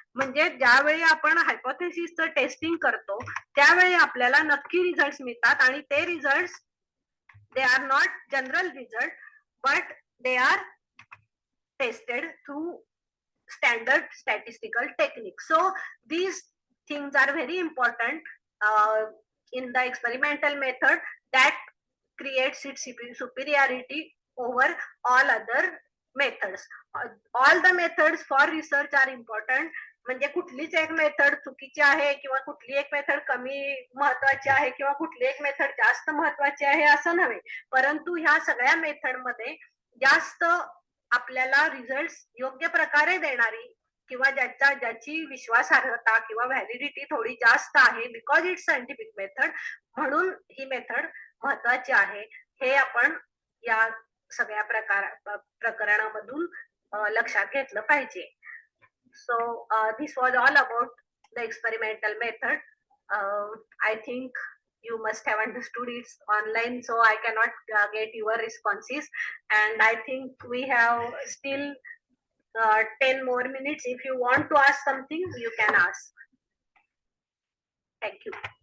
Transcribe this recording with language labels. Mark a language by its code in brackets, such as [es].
[mr] म्हणजे ज्यावेळी आपण हायपोथेसिसचं टेस्टिंग करतो त्यावेळी आपल्याला नक्की रिझल्ट मिळतात आणि ते result [en] They are not general result but they are tested through standard statistical techniques. So these things are very important in the experimental method that creates its superiority over all other methods. All the methods for research are important. [mr] म्हणजे कुठलीच एक method चुकीची आहे किंवा कुठली एक method कमी महत्वाची आहे किंवा कुठली एक मेथड जास्त महत्वाची आहे असं नव्हे, परंतु ह्या सगळ्या मेथड मध्ये जास्त आपल्याला रिझल्ट योग्य प्रकारे देणारी किंवा ज्याची विश्वासार्हता किंवा व्हॅलिडिटी थोडी जास्त आहे [en] because it's scientific method, [mr] म्हणून ही मेथड महत्वाची आहे हे आपण या सगळ्या प्रकरणामधून लक्षात घेतलं पाहिजे. [en] So this was all about the experimental method. I think you must have understood it's online, so I cannot get your responses, and I think we have still 10 more minutes. If you want to ask something you can ask. Thank you.